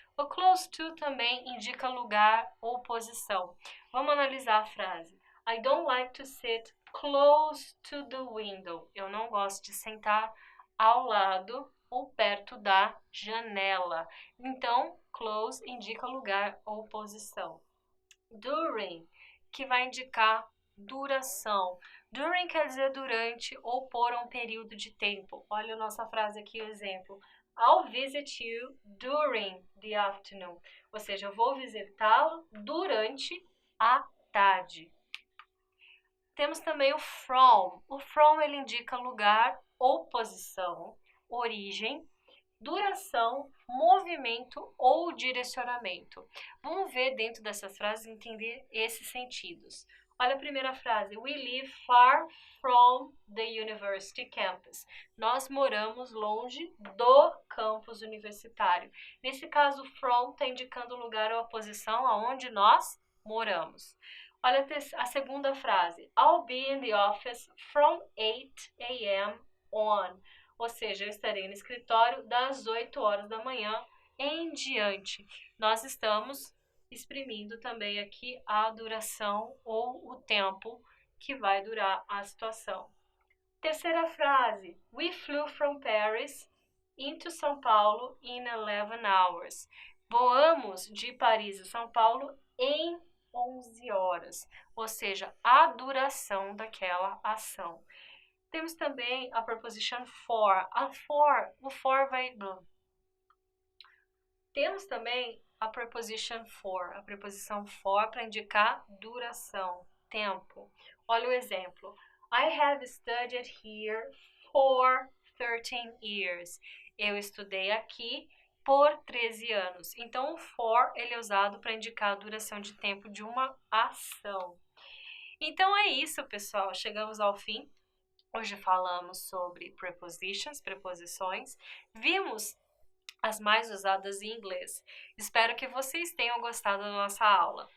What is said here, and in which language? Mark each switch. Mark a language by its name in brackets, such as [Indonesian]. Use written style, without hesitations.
[Portuguese] O close to também indica lugar ou posição. Vamos analisar a frase. [English] I don't like to sit close to the window. [Portuguese] Eu não gosto de sentar ao lado ou perto da janela. Então, close indica lugar ou posição. During, que vai indicar duração. During quer dizer durante ou por um período de tempo. Olha a nossa frase aqui, o exemplo. [English] I'll visit you during the afternoon. [Portuguese] Ou seja, eu vou visitá-lo durante a tarde. Temos também o from. O from ele indica lugar ou posição, origem, duração, movimento ou direcionamento. Vamos ver dentro dessas frases entender esses sentidos. Olha a primeira frase. [English] We live far from the university campus. [Portuguese] Nós moramos longe do campus universitário. Nesse caso, from está indicando o lugar ou a posição aonde nós moramos. Olha a segunda frase. [English] I'll be in the office from 8 a.m. on. [Portuguese] Ou seja, eu estarei no escritório das 8 horas da manhã em diante. Nós estamos exprimindo também aqui a duração ou o tempo que vai durar a situação. Terceira frase. [English] We flew from Paris into São Paulo in 11 hours. [Portuguese] Voamos de Paris a São Paulo em 11 horas. Ou seja, a duração daquela ação. Temos também a preposition for. O for vai... Temos também a preposition for. A preposição for para indicar duração, tempo. Olha o exemplo. [English] I have studied here for 13 years. [Portuguese] Eu estudei aqui por 13 anos. Então, o for ele é usado para indicar a duração de tempo de uma ação. Então, é isso, pessoal. Chegamos ao fim. Hoje falamos sobre prepositions, preposições. Vimos as mais usadas em inglês. Espero que vocês tenham gostado da nossa aula.